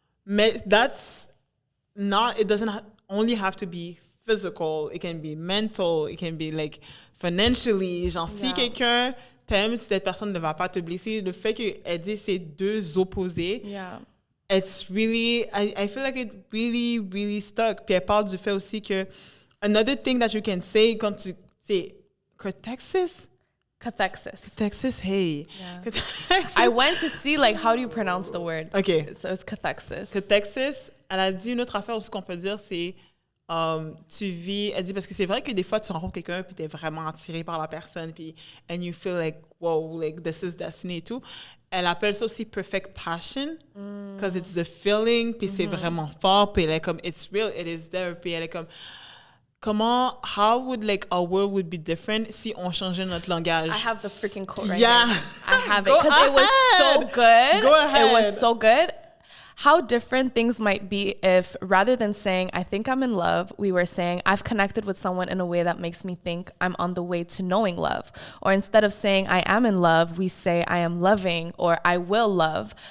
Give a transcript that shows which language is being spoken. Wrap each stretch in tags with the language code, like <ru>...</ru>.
<en>Mais that's not, it doesn't only have to be physical, it can be mental, it can be like financially,</en> <fr>genre si quelqu'un t'aime, si cette personne ne va pas te blesser, le fait qu'elle dit ces deux opposés,</fr> <en>it's really, I feel like it really, really stuck.</en> <fr>Puis elle parle du fait aussi que</fr> <en>another thing that you can say</en> <fr>quand tu sais cathexis, hey.</fr> <en>Yeah. Cathexis. I went to see like how do you pronounce the word. Okay. So it's cathexis.</en> <fr>Cathexis, elle a dit une autre affaire aussi qu'on peut dire, c'est tu vis, elle dit parce que c'est vrai que des fois tu rencontres quelqu'un puis t'es vraiment attiré par la personne puis</fr> <en>and you feel like wow, like this is destiny</en> <fr>et tout. Elle appelle ça aussi</fr> <en>perfect passion because it's the feeling</en> <fr>puis c'est vraiment fort puis elle est comme</fr> <en>it's real, it is there,</en> <fr>puis elle est comme comment,</fr> <en>how would like our world would be different</en> <fr>si on changeait notre langage.</fr> <en>I have the freaking quote right here. I have it because it was so good. Go ahead. It was so good. How different things might be if rather than saying, I think I'm in love, we were saying, I've connected with someone in a way that makes me think I'm on the way to knowing love. Or instead of saying, I am in love, we say, I am loving or I will love.</en>